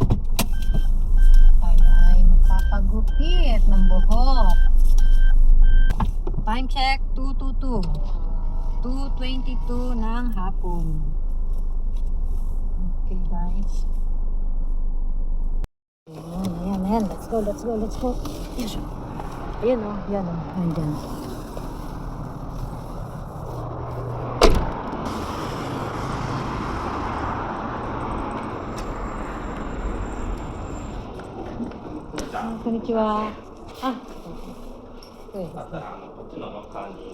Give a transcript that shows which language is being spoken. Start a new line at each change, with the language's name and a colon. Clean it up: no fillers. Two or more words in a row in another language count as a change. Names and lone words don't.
Filipino: Tayo ay magpapagupit ng buhok.
English: Time check
Filipino: 2:22 ng hapon.
English: Okay guys. Ayan. Let's go. Yes.
Filipino: Ayan o. Ayan. Konnichiwa. Okay.
Japanese: こっちのロッカーに。